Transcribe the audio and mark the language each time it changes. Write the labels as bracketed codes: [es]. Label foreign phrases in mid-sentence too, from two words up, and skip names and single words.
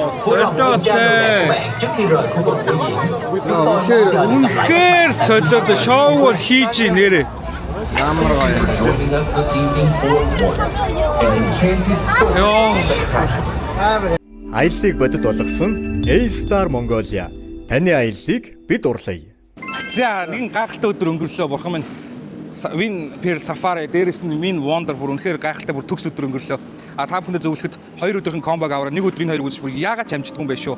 [vi] Vui lòng kiểm tra đồ đạc của bạn trước khi rời khu vực biểu diễn. Chúng tôi mong chờ được gặp lại [mn] Үнэхээр солиод шоу бол хийж нэрээ. Ямар гоё. [en] joining us this evening for Once, an enchanted story. [mn] Йоо. Аяллыг бодит болгосон A-Star Mongolia. Таны аяллыг бид урлая. За нэгэн гайхалтай өдөр өнгөрлөө бурхан минь. Win Per Safari дээрээс нь Win Wonder бүр үнэхээр гайхалтай бүр төгс өдөр өнгөрлөө. А та бүхэндээ зөвлөхөд 2 өдрийн комбог аваараа 1 өдрийн 2 үзэж бүр яагаад ч амждаггүй юм бэ шүү.